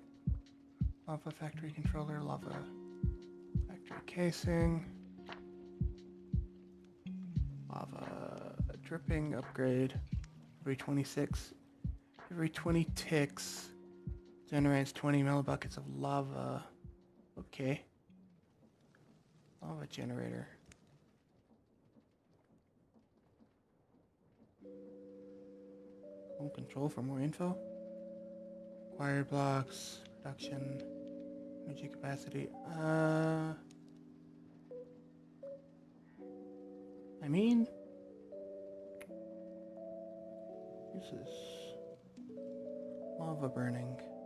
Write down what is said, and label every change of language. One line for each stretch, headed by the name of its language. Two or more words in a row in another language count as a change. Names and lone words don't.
English: Lava factory controller, lava factory casing, lava dripping upgrade. Every 26, every 20 ticks generates 20 millibuckets of lava. Okay. Lava generator. Home control for more info. Acquired blocks, production, energy capacity. I mean, this is lava burning.